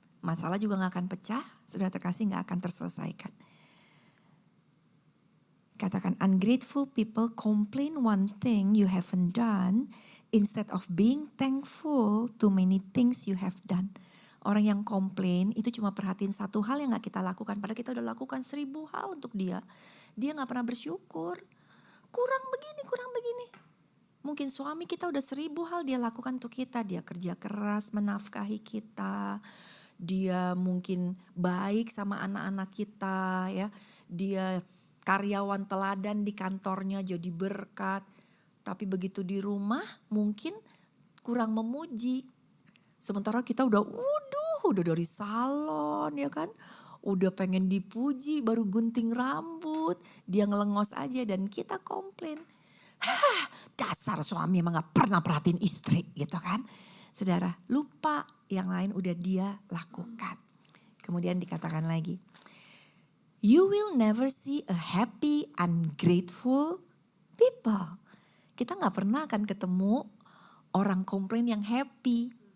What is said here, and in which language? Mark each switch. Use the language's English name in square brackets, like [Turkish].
[Indonesian] Masalah juga gak akan pecah, sudah terkasih gak akan terselesaikan. Katakan, [English] ungrateful people complain one thing you haven't done instead of being thankful to many things you have done. [Indonesian] Orang yang komplain itu cuma perhatiin satu hal yang gak kita lakukan. Padahal kita udah lakukan 1000 hal untuk dia. Dia gak pernah bersyukur. Kurang begini. Mungkin suami kita udah 1000 hal dia lakukan untuk kita. Dia kerja keras menafkahi kita. Dia mungkin baik sama anak-anak kita. Ya. Dia karyawan teladan di kantornya jadi berkat. Tapi begitu di rumah mungkin kurang memuji. Sementara kita udah dari salon ya kan. Udah pengen dipuji, baru gunting rambut. Dia ngelengos aja dan kita komplain. Dasar suami emang gak pernah perhatiin istri gitu kan. Saudara, lupa yang lain udah dia lakukan. Kemudian dikatakan lagi. [English] You will never see a happy, ungrateful people. [Indonesian] Kita gak pernah akan ketemu orang komplain yang happy.